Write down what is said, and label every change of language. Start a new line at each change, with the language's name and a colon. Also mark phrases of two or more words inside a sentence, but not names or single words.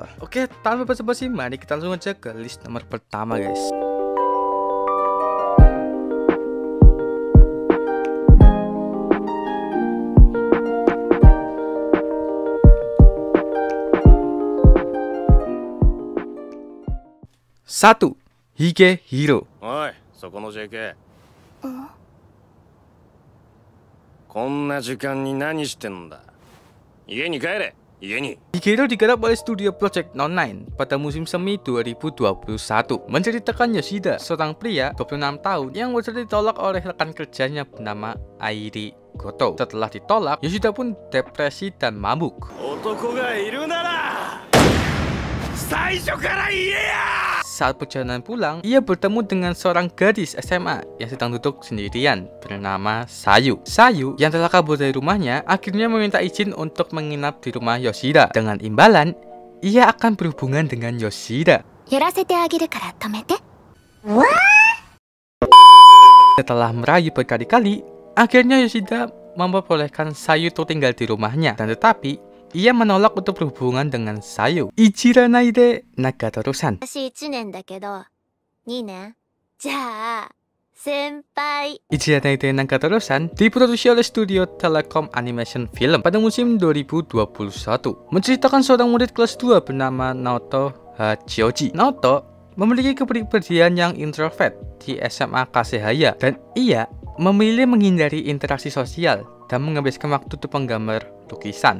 Indonesian: Oke, tanpa basa-basi, mari kita langsung aja ke list nomor pertama guys. Satu, Hige Hiro.
Japanese: Oi, そこの JK。こんな時間に何してんだ。家に帰れ、家に。
Indonesian: Hige Hiro digarap oleh studio Project Nine pada musim semi 2021, menceritakan Yoshida, seorang pria 26 tahun yang wajar ditolak oleh rekan kerjanya bernama Airi Goto. Setelah ditolak, Yoshida pun depresi dan mabuk.
Japanese: 男がいるなら最初から言えや。
Indonesian: Saat perjalanan pulang, ia bertemu dengan seorang gadis SMA yang sedang duduk sendirian bernama Sayu. Sayu yang telah kabur dari rumahnya akhirnya meminta izin untuk menginap di rumah Yoshida. Dengan imbalan, ia akan berhubungan dengan Yoshida. Setelah merayu berkali-kali, akhirnya Yoshida memperbolehkan Sayu untuk tinggal di rumahnya. Dan tetapi, ia menolak untuk berhubungan dengan Sayu. Ichiranai de Nagatoro-san. Ichiranai de Nagatoro-san diproduksi oleh studio Telecom Animation Film pada musim 2021. Menceritakan seorang murid kelas 2 bernama Naoto Hachioji. Naoto memiliki kepribadian yang introvert di SMA Kasehaya dan ia memilih menghindari interaksi sosial dan menghabiskan waktu untuk menggambar lukisan.